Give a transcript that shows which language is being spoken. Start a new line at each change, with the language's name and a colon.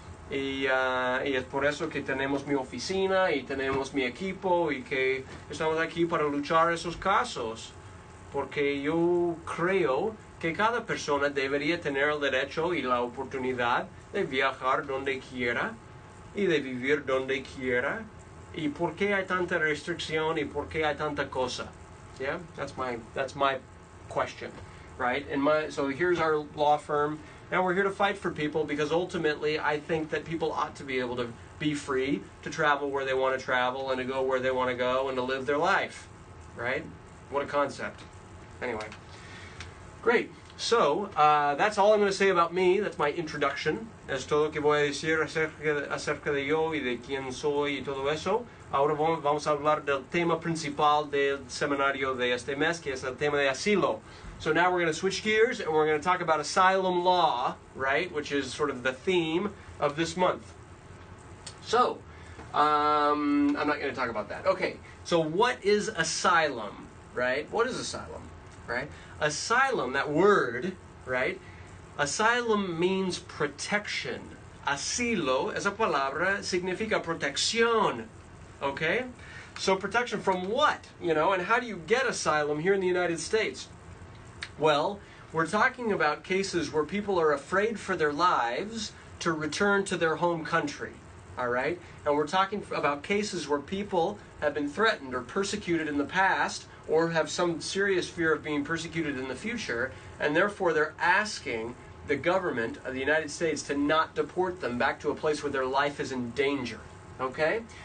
Spanish: Y es por eso que tenemos mi oficina y tenemos mi equipo y que estamos aquí para luchar esos casos. Porque yo creo que cada persona debería tener el derecho y la oportunidad de viajar donde quiera y de vivir donde quiera. ¿Y por qué hay tanta restricción y por qué hay tanta cosa?
English: Yeah, that's my question, right? So here's our law firm, and we're here to fight for people because ultimately I think that people ought to be able to be free to travel where they want to travel and to go where they want to go and to live their life, right? What a concept. Anyway, great. So, that's all I'm going to say about me. That's my introduction.
Spanish: Es todo lo que voy a decir acerca de yo y de quién soy y todo eso. Ahora vamos a hablar del tema principal del seminario de este mes, que es el tema de asilo.
English: So now we're going to switch gears and we're going to talk about asylum law, right? Which is sort of the theme of this month. So, I'm not going to talk about that. Okay, so what is asylum, right? What is asylum? Right? Asylum, that word, right? Asylum means protection.
Spanish: Asilo, esa palabra, significa protección.
English: Okay? So protection from what? You know, and how do you get asylum here in the United States? Well, we're talking about cases where people are afraid for their lives to return to their home country. All right? And we're talking about cases where people have been threatened or persecuted in the past or have some serious fear of being persecuted in the future, and therefore they're asking the government of the United States to not deport them back to a place where their life is in danger. Okay?